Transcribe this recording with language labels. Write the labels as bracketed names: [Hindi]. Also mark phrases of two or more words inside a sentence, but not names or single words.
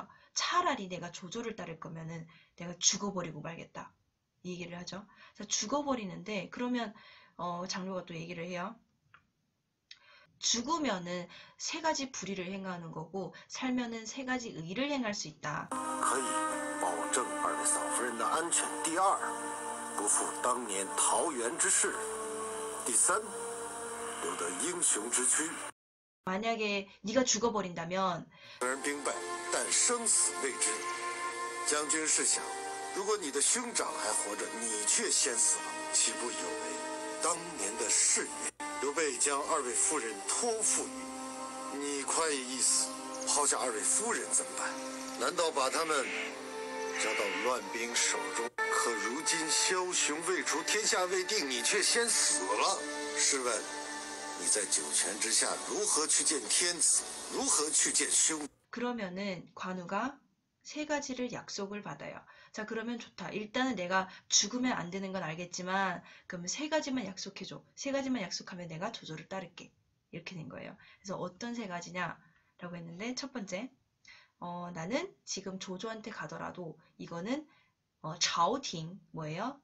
[Korean] 차라리 내가 조조를 따를 거면은 내가 죽어버리고 말겠다. 이 얘기를 하죠. 그래서 죽어버리는데 그러면 장료가 또 얘기를 해요. 죽으면은 3가지 불의를 행하는 거고 살면은 3가지 의를 행할 수 있다. [Chinese] 可以保证2位嫂夫人的安全。第二，不负当年桃园之事。第三，留得英雄之躯。 [Korean] 만약에 네가 죽어버린다면 [Chinese] 虽然兵败，但生死未知。将军试想，如果你的兄长还活着，你却先死了，岂不有违当年的誓言？刘备将2位夫人托付于你，你快意一死，抛下2位夫人怎么办？难道把他们交到乱兵手中？可如今枭雄未除，天下未定，你却先死了。试问，你在九泉之下如何去见天子？如何去见兄？ [Korean] 그러면은 관우가 세 가지를 약속을 받아요. 자, 그러면 좋다. 일단은 내가 죽으면 안 되는 건 알겠지만, 그러면 세 가지만 약속해줘. 세 가지만 약속하면 내가 조조를 따를게. 이렇게 된 거예요. 그래서 어떤 세 가지냐라고 했는데, 첫 번째, 나는 지금 조조한테 가더라도 이거는 자오팅 뭐예요?